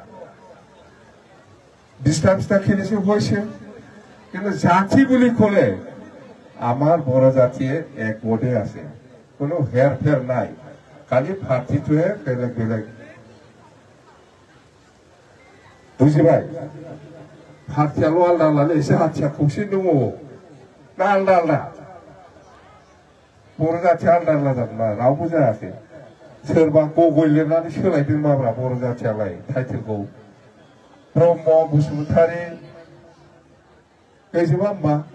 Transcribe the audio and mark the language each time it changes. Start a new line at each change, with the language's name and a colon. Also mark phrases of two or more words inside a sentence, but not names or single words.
Assamese: 20টা কিনিছে হৈছে কিন্তু জাতি বুলি ক'লে আমাৰ বড় জাতিয়ে একগতে আছে কোনো হেৰফেৰ নাই খালি পাৰ্টিটোহে বেলেগ বেলেগ
Bodo: বুজিবাই पार्टियाल' आलदा आलदा एसे हाथिया खौसे दङ ना आलदा आलदा बर' जाथिया आलदा आलदा जादोंना रावबो जायाखै सोरबा गगय लिरनानै सोलायदों माब्रा बर' जाथियालाय टाइटेलखौ ब्रह्म बसुमतारी गैजोबा होमबा